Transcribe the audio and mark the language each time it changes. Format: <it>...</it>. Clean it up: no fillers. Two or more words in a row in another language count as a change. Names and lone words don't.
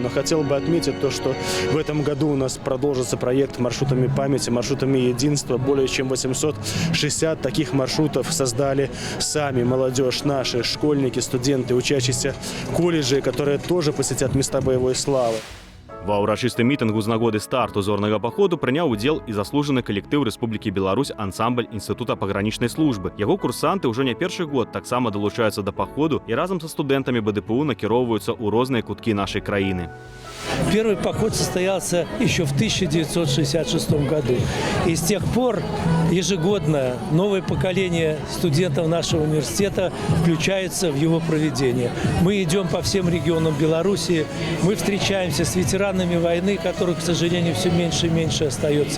<ru>Но хотел бы отметить то, что в этом году у нас продолжится проект маршрутами памяти, маршрутами единства. Более чем 860 таких маршрутов создали сами молодежь, наши школьники, студенты, учащиеся колледжей, которые тоже посетят места боевой славы.</ru> <be>Ва ўрачыстым мітынгу з нагоды старту зорнага паходу прыняў удзел і заслужаны калектыў Рэспублікі Беларусь ансамбль Інстытута пагранічнай службы. Яго курсанты ўжо не першы год таксама далучаюцца да паходу і разам са студэнтамі БДПУ накіроўваюцца ў розныя куткі нашай краіны.</be> <ru>Первый поход состоялся еще в 1966 году. И с тех пор ежегодно новое поколение студентов нашего университета включается в его проведение. Мы идем по всем регионам Беларуси, мы встречаемся с ветеранами войны, которых, к сожалению, все меньше и меньше остается.</ru>